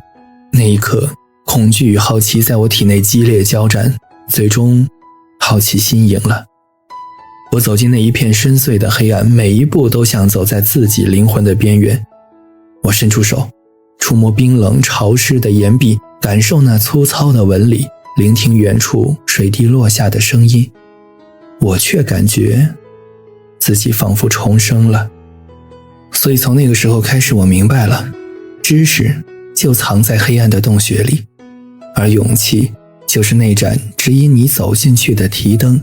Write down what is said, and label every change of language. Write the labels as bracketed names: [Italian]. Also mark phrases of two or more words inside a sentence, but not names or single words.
[Chinese] 那一刻，恐懼與好奇在我體內激烈交戰，最終好奇心贏了。我走進那一片深邃的黑暗，每一步都像走在自己靈魂的邊緣。我伸出手，觸摸冰冷潮濕的岩壁，感受那粗糙的紋理，聆聽遠處水滴落下的聲音。我卻感覺自己仿佛重生了。所以從那個時候開始，我明白了，知識就藏在黑暗的洞穴裡，而勇氣就是那盞指引你走進去的提燈。